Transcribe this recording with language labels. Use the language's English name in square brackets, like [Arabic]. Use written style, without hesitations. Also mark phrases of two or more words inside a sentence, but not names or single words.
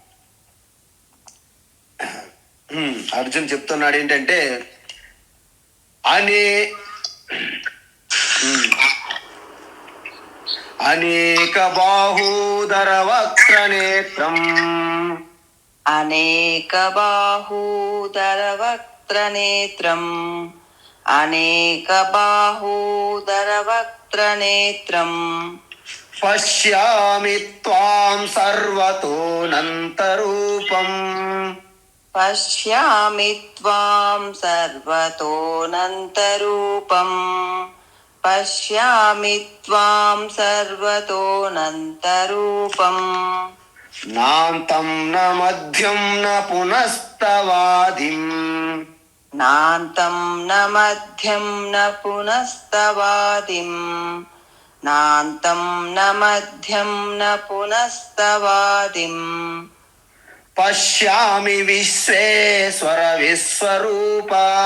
[Telugu] అర్జున్ చెప్తున్నాడు ఏంటంటే, [Sanskrit] అనేక బాహూదర వక్ర నేత్రం, అనేక బాహూదర వక్ర నేత్రం, అనేక బాహూదర వక్ర నేత్రం, పశ్యామి త్వాం సర్వతోనంతరూపం, పశ్యామి త్వాం సర్వతోనంతరూపం, పశ్యామి త్వాం సర్వతోనంతరూపం, నాంతం న మధ్యం న పునస్తవాదిం, నాంతం న మధ్యం న పునస్తవాదిం, నాంతం న మధ్యం న పునస్తవాదిం, పశ్యామి విశ్వేశ్వర విశ్వరూపా,